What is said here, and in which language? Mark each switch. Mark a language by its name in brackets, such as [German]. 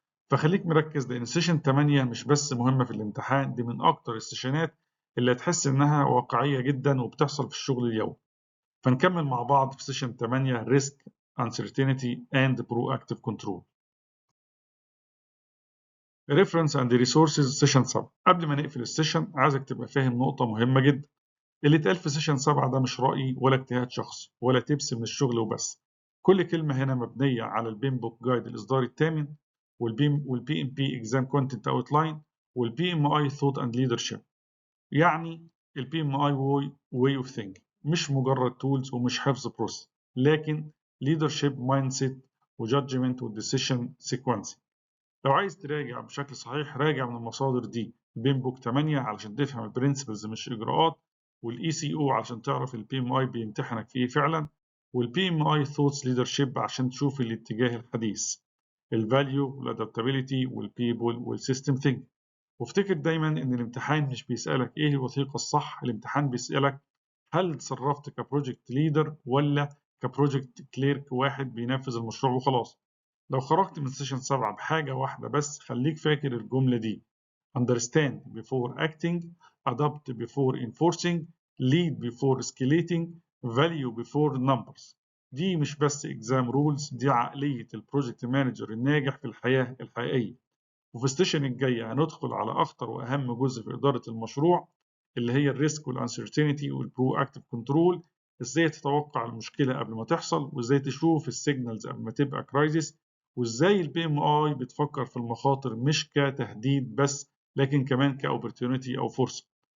[Arabic] فخليك مركز لان سيشن 8 مش بس مهمه في الامتحان، دي من اكتر السيشنات اللي هتحس إنها واقعية جدا وبتحصل في الشغل اليومي. فنكمل مع بعض في سيشن 8 [English] Risk, Uncertainty and Proactive Control. Reference and Resources session 7. [Arabic] قبل ما نقفل السيشن عايزك تبقى فاهم نقطة مهمة جدا. اللي اتقال في سيشن 7 ده مش رأيي ولا اجتهاد شخصي ولا تبس من الشغل وبس. كل كلمة هنا مبنية على البيم بوك جايد الإصدار الثامن والبي ام بي اكزام كونتنت اوتلاين والبي ام اي ثوت اند ليدرشيب. يعني البي ام اي واي اوف ثينك مش مجرد تولز ومش حفظ بروسس، لكن ليدرشيب مايند سيت وجادجمنت وديسيشن سيكونسنج. لو عايز تراجع بشكل صحيح راجع من المصادر دي: البيم بوك 8 علشان تفهم البرنسبلز مش اجراءات، والاي سي او عشان تعرف البي ام اي بيمتحنك في ايه فعلا، والبي ام اي ثوتس ليدرشيب عشان تشوف الاتجاه الحديث، الفاليو والادابتابيلتي والبيبول والسيستم ثينك. وافتكر دايما ان الامتحان مش بيسالك ايه الوثيقه الصح، الامتحان بيسالك هل اتصرفت كبروجكت ليدر ولا كبروجكت كليرك واحد بينفذ المشروع وخلاص. لو خرجت من سيشن 7 بحاجة واحدة بس خليك فاكر الجملة دي: [English] understand before acting, adopt before enforcing, lead before escalating, value before numbers. [Arabic] دي مش بس [English] exam rules، [Arabic] دي عقلية البروجكت مانجر الناجح في الحياة الحقيقية. وفي السيشن الجاي هندخل على أخطر وأهم جزء في إدارة المشروع اللي هي الريسك والانسرتينتي والبرو اكتيف كنترول. ازاي تتوقع المشكله قبل ما تحصل، وازاي تشوف السيجنالز قبل ما تبقى كرايسيس، وازاي البي ام اي بتفكر في المخاطر مش كتهديد بس لكن كمان كاوبورتيونيتي او فرصه.